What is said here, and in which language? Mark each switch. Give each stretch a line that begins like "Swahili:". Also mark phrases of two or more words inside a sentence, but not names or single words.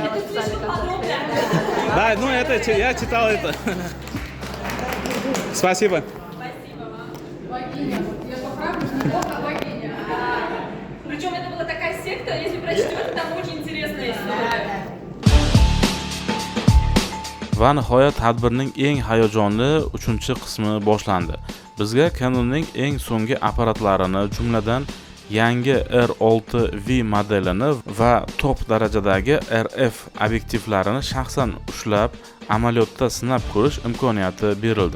Russian: Это слишком подробно. Да, ну это я читал это. Спасибо. Спасибо вам. Богиня. Я поправлю, что Бог, а богиня. Причем это была такая секта, если прочтете, там очень интересная история.
Uzbek: Va nihoyat tadbirning eng hayajonli 3-qismi boshlandi. Bizga Canonning eng so'nggi apparatlarini, jumladan yangi R6V modelini va top darajadagi RF obyektivlarini shaxsan ushlab, amaliyotda sinab ko'rish imkoniyati berildi.